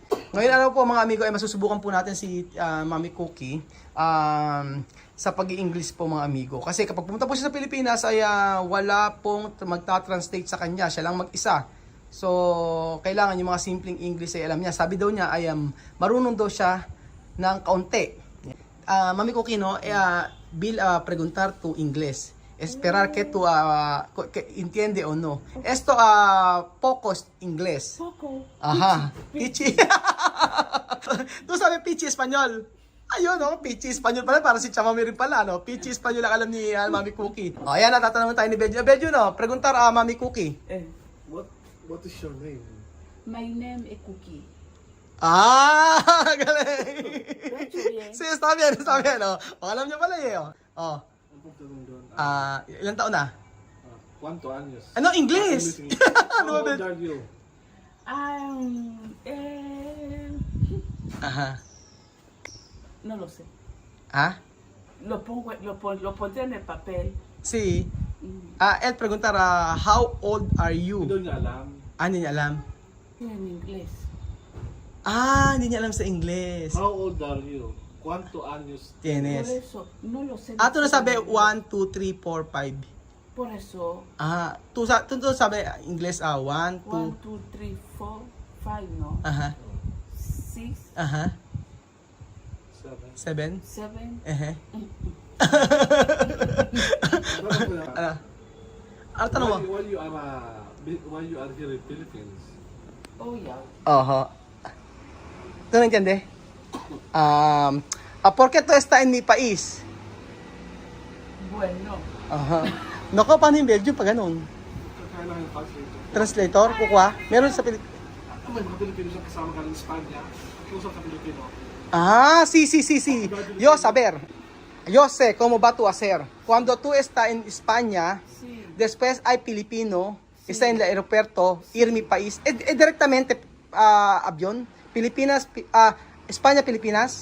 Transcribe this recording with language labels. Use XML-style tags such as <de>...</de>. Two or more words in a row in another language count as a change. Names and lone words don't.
<tl>Ngayon araw po mga amigo, ay masusubukan po natin si Mami Cookie sa pag-i-English po mga amigo. Kasi kapag pumunta po siya sa Pilipinas ay wala pong magta-translate sa kanya, siya lang mag-isa. So, kailangan yung mga simpleng English ay alam niya. Sabi daw niya ay marunong daw siya ng kaunti. Mami Cookie,</tl> <es>no, preguntar tu inglés. Esperar que tu entiende o no. Esto pocos inglés. Poco. Ajá. Pichi. Tu sabes pichi español?</es> <tl>Ayun, no?</tl> <es>Pichi español</es> <tl>pala. Para si Chamami rin pala, no?</tl> <es>Pichi español</es> <tl>ang alam ni Mami Cookie. Ayan, natatanong tayo ni Benjo. Benjo,</tl> <es>no? Preguntar Mami Cookie.</es> <en>What is your name? My name is Cookie.</en> <tl>Galing.</tl> <es>Sí, está bien, no?</es> <tl>Alam niyo pala eh, oh. Ang pagtanong doon, Ilang taon na?</tl> <es>¿Cuántos años?</es> <tl>Ano, English?</tl> <en>How old are you? Ajá.</en> <es>No lo sé. ¿Ah? Lo pondré en el papel. Sí. Él preguntará,</es> <en>how old are you?</en> <tl>Hindi niya alam. Hindi niya alam.</tl> <es>En inglés.</es> <tl>Hindi niya alam sa English.</tl> <en>How old are you?</en> <es>¿Cuántos años? Por Tienes. eso, no lo sé.</es> <tl>Ito na sabi, 1, 2, 3, 4, 5.</tl> <es>Por eso, Tu sabi, English, 1, 2. 1, 2, 3, 4, 5, no? Aha. 6, Aha. 7. 7. 7.</es> <tl>Ano tanong mo?</tl> <en>Why you are here in Philippines? Oh, yeah.</en> <es>Ojo. ¿Tú no entiendes? ¿Por qué tú estás en mi país? Bueno, Aha.</es> <tl>Naku, paano yung Belgium pag ganun? Kailangan yung translator. Translator? Kukuha? Meron sa Pilipinas. Ako may mga Pilipino siya kasama ka ng Espanya. Kusap sa Pilipino.</tl> <es>Sí. Yo saber. Yo sé cómo va tú a hacer. Cuando tú estás en España, sí. después hay Filipino, está en el aeropuerto, ir mi país. Directamente avión. Filipinas, España, Filipinas.</es>